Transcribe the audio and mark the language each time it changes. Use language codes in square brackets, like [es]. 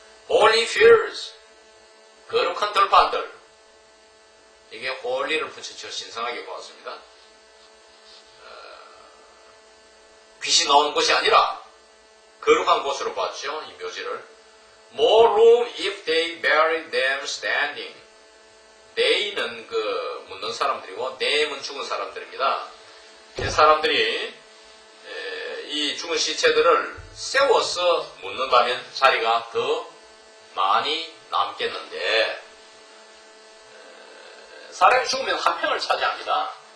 [en] holy fields, [ko] 거룩한 들판들. 이게 홀리를 붙여서 신성하게 보았습니다. 빛이 나오는 곳이 아니라 거룩한 곳으로 봤죠. 이 묘지를. [en] More room if they bury them standing. [ko] they는 묻는 사람들이고 them은 죽은 사람들입니다. 이 사람들이 이 죽은 시체들을 세워서 묻는다면 자리가 더 많이 남겠는데 사람이 죽으면 한 평을 차지합니다.